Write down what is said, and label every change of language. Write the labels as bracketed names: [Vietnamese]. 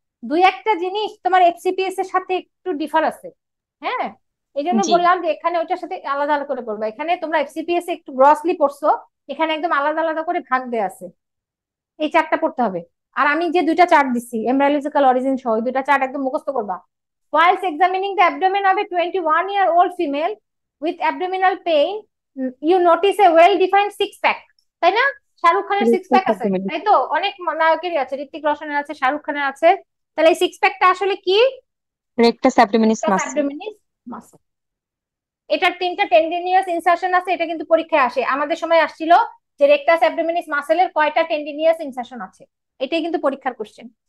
[Bangla] দুই একটা জিনিস তোমার এফসিপিএস এর সাথে একটু ডিফার আছে। হ্যাঁ, এই জন্য জি। বললাম যে এখানে ওইটার সাথে আলাদা আলাদা করে পড়বা। এখানে তোমরা এফসিপিএস একটু গ্রসলি পড়ছো, এখানে একদম আলাদা আলাদা করে ভাগ দেয়া আছে। এই চারটা পড়তে হবে। আর আমি যে দুইটা চার্ট দিচ্ছি এমব্রায়োলজিক্যাল অরিজিন সহ, ওই দুইটা চার্ট একদম মুখস্থ করবা। [English] Whilst examining the abdomen of a 21-year-old female with abdominal pain, you notice a well-defined six pack, [Bangla] তাই না? শাহরুখ খানের সিক্স প্যাক আছে, তাই তো? অনেক নায়কেরই আছে, ঋত্বিক রোশনের আছে, শাহরুখ খানের আছে। তাহলে এই সিক্স প্যাকটা আসলে কি? Rectus abdominis rectus muscle. Abdominis muscle. এটার তিনটা টেন্ডিনিয়াস ইনসারশন আছে, এটা কিন্তু পরীক্ষায় আসে। আমাদের সময় আসছিল যে রেকটাস অ্যাবডোমিনিস মাসেলের কয়টা টেন্ডিনিয়াস ইনসারশন আছে, এটাই কিন্তু পরীক্ষার কোশ্চেন।